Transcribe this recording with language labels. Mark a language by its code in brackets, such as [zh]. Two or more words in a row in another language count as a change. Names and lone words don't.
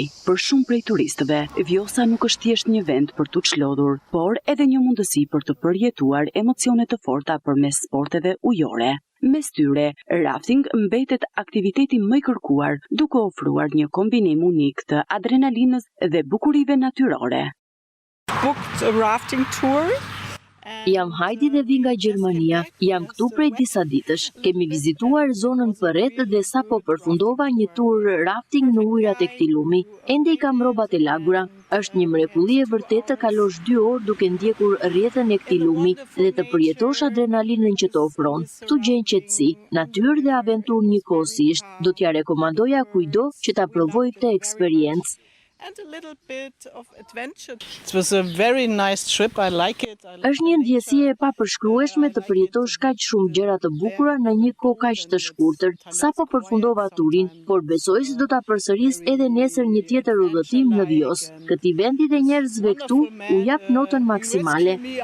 [sq] Për shumë prej turistëve, Vjosa nuk është thjesht një vend për t'u çlodhur, por edhe një mundësi për të përjetuar emocione të forta përmes sporteve ujore. Mes tyre, rafting mbetet aktiviteti më i kërkuar, duke ofruar një kombinim unik të adrenalinës dhe bukurive natyrore. [en] Booked a rafting tour. [sq] Jam Heidi dhe vi nga Gjermania. Jam këtu prej disa ditësh. Kemi vizituar zonën përreth dhe sapo përfundova një tur rafting në ujërat e këtij lumi. Ende i kam rrobat e lagura. Është një mrekulli e vërtetë të kalosh 2 orë duke ndjekur rrjetën e këtij lumi dhe të përjetosh adrenalinën që të ofron. Tu gjen qetësi, natyrë dhe aventurë njëkohësisht. Do t'ja rekomandoja kujdo që ta provojë këtë eksperiencë. [en] And a little bit of adventure. It was a very nice trip. I like it. [sq] Është një ndjesi e papërshkrueshme të përjetosh kaq shumë gjëra të bukura në një kohë kaq të shkurtër. Sapo përfundova turin, por besoj se do ta përsëris edhe nesër një tjetër udhëtim në Vjos. Këtij vendi dhe njerëzve këtu u jap notën maksimale.